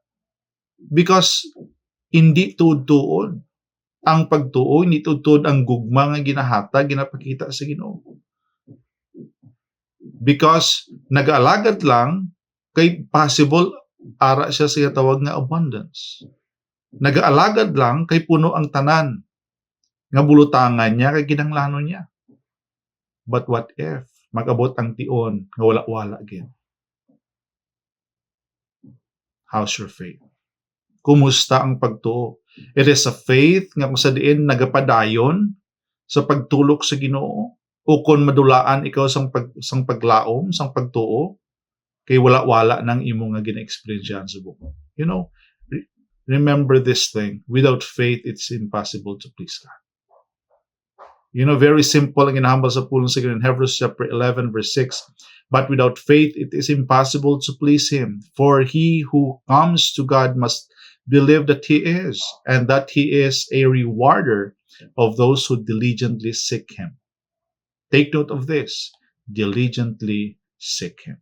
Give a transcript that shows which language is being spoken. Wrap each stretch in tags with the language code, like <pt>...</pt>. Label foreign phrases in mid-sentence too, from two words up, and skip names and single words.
<hil>Because hindi tuod-tuod ang pagtuo, hindi tuod-tuod ang gugma nga ginahatag, ginapakita sa Ginoo. Because nag-alagad lang, kay possible ara siya sa tawag nga abundance. Nag-aalagad lang kay puno ang tanan nga bulutangan niya kay kinahanglanon niya.</hil> <en>But what if</en> <hil>mag-abot ang tion nga wala-wala again?</hil> <en>How's your faith?</en> <hil>Kumusta ang pagtuo?</hil> <en>It is a faith</en> <hil>nga kung sa diin nagapadayon sa pagtulok sa Ginoo, o kung madulaan ikaw sang paglaom, sang pagtuo, kay wala-wala nang imo nga gina-experience sa buko.</hil> <en>You know, remember this thing. Without faith, it's impossible to please God. You know, very simple</en> <hil>ang ginahambal sa pulong sa</hil> <en>in Hebrews chapter 11 verse 6. But without faith, it is impossible to please Him. For he who comes to God must believe that He is, and that He is a rewarder of those who diligently seek Him. Take note of this. Diligently seek Him.</en>